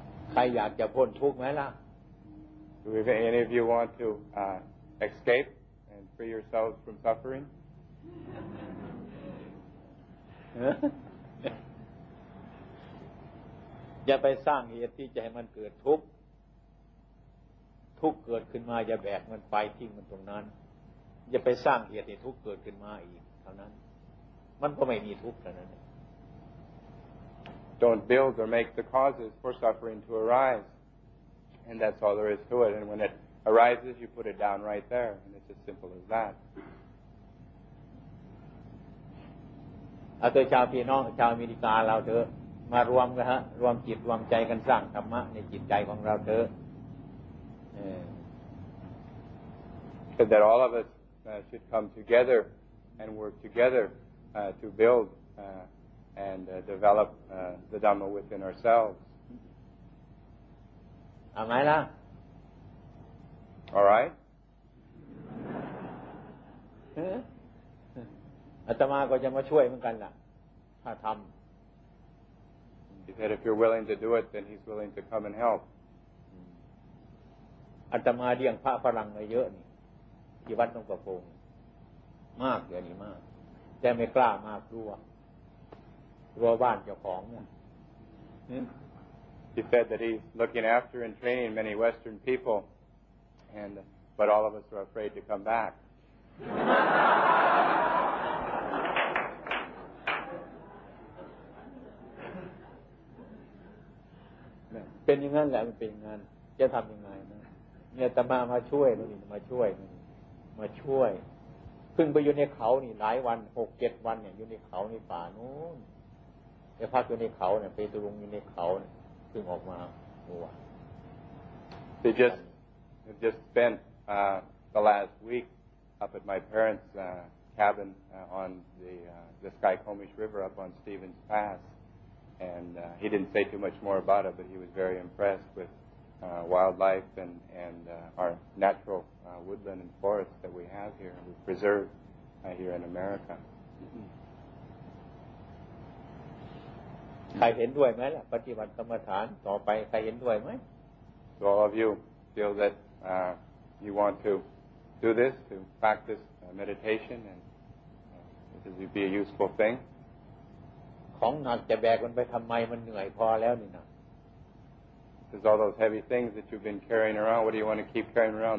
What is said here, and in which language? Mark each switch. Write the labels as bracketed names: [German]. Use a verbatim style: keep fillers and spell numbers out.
[Thai] ใครอยากจะพ้นทุกข์ไหมล่ะ [English] Do we, any of you want to uh, escape and free yourselves from suffering? [Thai] เอออย่าไปสร้างเหตุที่จะให้มันเกิดทุกข์ทุกข์เกิดขึ้นมาอย่าแบกมันไปทิ้งมันตรงนั้นอย่าไปสร้างเหตุให้ทุกข์เกิดขึ้นมาอีกเท่านั้นมันก็ไม่มีทุกข์เท่านั้น [English] Don't build or make the causes for suffering to arise. And that's all there is to it. And when it arises, you put it down right there. And it's as simple as that. [Thai] เอาตัวชาวพี่น้องชาวอเมริกาเราเถอะมารวมกันฮะรวมจิตรวมใจกันสร้างธรรมะในจิตใจของเราเถอะเออ [English] But that all of us uh, should come together and work together uh, to build uh, and uh, develop uh, the Dhamma within ourselves. [Thai] เอาไหมล่ะ [English] All right? [Thai] เอออาตมาก็จะมาช่วยเหมือนกันล่ะถ้าท [English] He said, if you're willing to do it, then he's willing to come and help. [Thai] ำอาตมาเลี้ยงพระฝรั่งมาเยอะนี่ที่วัดหนองประพงมากเดี๋ยวนี้มากแต่ไม่กล้ามากกลัวกลัวบ้านเจ้าของเนี่ยเออ [English] He said that he's looking after and training many Western people, and but all of us are afraid to come back. [Thai] เป็นอย่างนั้นแหละมันเป็นอย่างนั้นจะทำยังไงนะเนี่ยอาตมามาช่วยนู่นนี่มาช่วยนู่นนี่มาช่วยเพิ่งไปอยู่ในเขานี่หลายวันหกเจ็ดวันเนี่ยอยู่ในเขาในป่านู้นไปพักอยู่ในเขาเนี่ยไปตุลุงอยู่ในเขาเนี่ยเพิ่งออกมาเมื่อวาน [English] They just have just spent uh, the last week up at my parents' uh, cabin uh, on the uh, the Skykomish River up on Stevens Pass, and uh, he didn't say too much more about it, but he was very impressed with uh, wildlife and and uh, our natural uh, woodland and forest that we have here, we preserve uh, here in America. [Thai] ใครเห็นด้วยไหมล่ะปฏิบัติกรรมฐานต่อไปใครเห็นด้วยไหม [English] So all of you feel that uh, you want to do this, to practice uh, meditation, and uh, this would be a useful thing. [Thai] ของหนักจะแบกมันไปทำไมมันเหนื่อยพอแล้วนี่นะ [English] There's all those heavy things that you've been carrying around. What do you want to keep carrying around?